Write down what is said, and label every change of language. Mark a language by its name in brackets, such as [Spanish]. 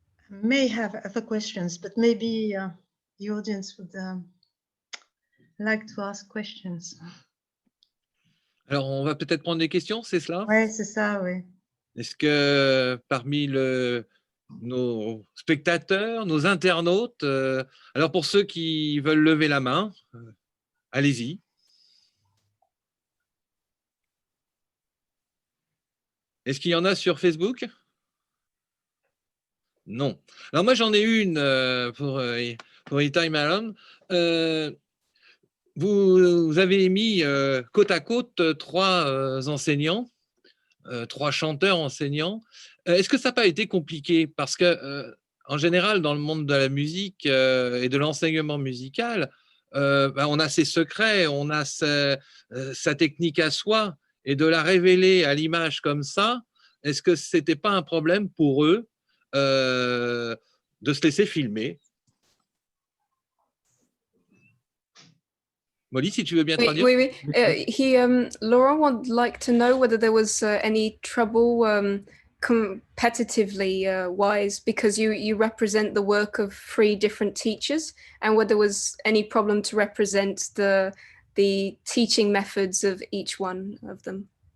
[English] I may have other questions, but maybe the audience would like to ask questions. [French] Alors, on va peut-être prendre des questions, c'est cela? Oui, c'est ça, oui. Est-ce que parmi nos spectateurs, nos internautes, alors pour ceux qui veulent lever la main, allez-y. Est-ce qu'il y en a sur Facebook? Non. Alors moi, j'en ai une pour Itai Marom. Vous avez mis côte à côte trois enseignants, trois chanteurs enseignants. Est-ce que ça n'a pas été compliqué? Parce que, en général, dans le monde de la musique et de l'enseignement musical, on a ses secrets, on a sa technique à soi, et de la révéler à l'image comme ça, est-ce que ce n'était pas un problème pour eux de se laisser filmer? Molly, si tu veux bien traduire. Oui. [English] Laurent would like to know whether there was any trouble competitively wise, because you represent the work of 3 different teachers, and whether there was any problem to represent the teaching methods of each one of them.